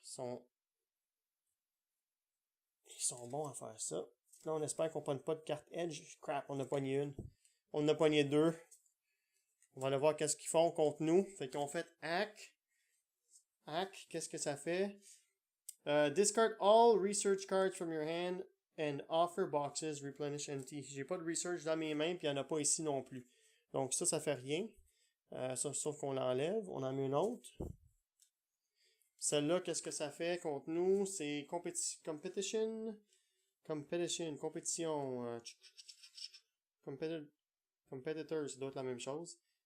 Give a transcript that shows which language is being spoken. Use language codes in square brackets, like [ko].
[fr] Ils sont bons à faire ça. Là, on espère qu'on ne pogne pas de carte Edge. Crap, on a pogné une. On en a pogné deux. On va aller voir qu'est-ce qu'ils font contre nous. Fait qu'ils ont fait hack. Hack, qu'est-ce que ça fait? [en] Discard all research cards from your hand and offer boxes replenish empty. [fr] J'ai pas de research dans mes mains, puis il n'y en a pas ici non plus. Donc ça fait rien. Sauf qu'on l'enlève. On en met une autre. Celle-là, qu'est-ce que ça fait contre nous? C'est competition. Compétition. Competitor, ça doit être la même chose.